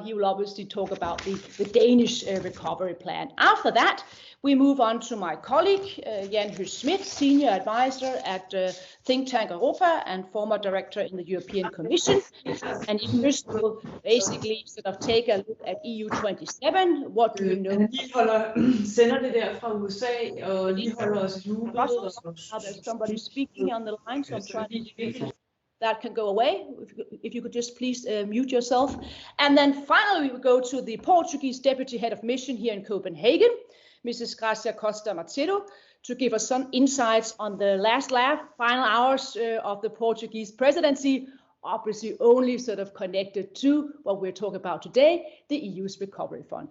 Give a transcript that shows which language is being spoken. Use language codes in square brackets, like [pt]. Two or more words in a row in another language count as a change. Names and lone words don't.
[en] He will obviously talk about the Danish recovery plan. After that, we move on to my colleague, Jan Høgh-Schmidt, Senior Advisor at Tænketanken EUROPA and former Director in the European Commission. And Jan Høgh will basically sort of take a look at EU 27. What do you know? [da] Sender det der fra USA og lige holder os i loopet. [en] There's somebody speaking on the line, so I'm trying to... That can go away, if you could just please mute yourself. And then finally, we will go to the Portuguese Deputy Head of Mission here in Copenhagen, Mrs. Gracia Costa Macedo, to give us some insights on the final hours of the Portuguese presidency, obviously only sort of connected to what we're talking about today, the EU's Recovery Fund.